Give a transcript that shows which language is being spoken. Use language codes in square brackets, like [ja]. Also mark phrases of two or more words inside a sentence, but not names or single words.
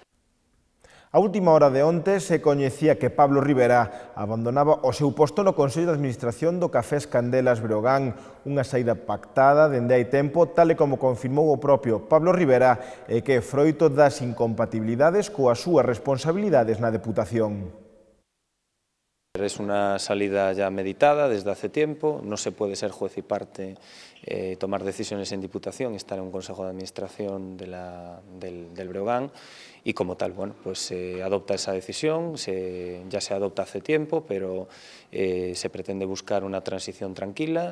[gl] A última hora de onte se coñecía que Pablo Ribera abandonaba o seu posto no Consello de Administración do Cafés Candelas Breogán, unha saída pactada dende hai tempo, tal e como confirmou o propio Pablo Ribera, e que é froito das incompatibilidades coas súas responsabilidades na Deputación. [es] Es una salida ya meditada desde hace tiempo, no se puede ser juez y parte, tomar decisiones en Diputación, estar en un Consejo de Administración del Breogán, y como tal, se adopta esa decisión, ya se adopta hace tiempo, pero se pretende buscar una transición tranquila.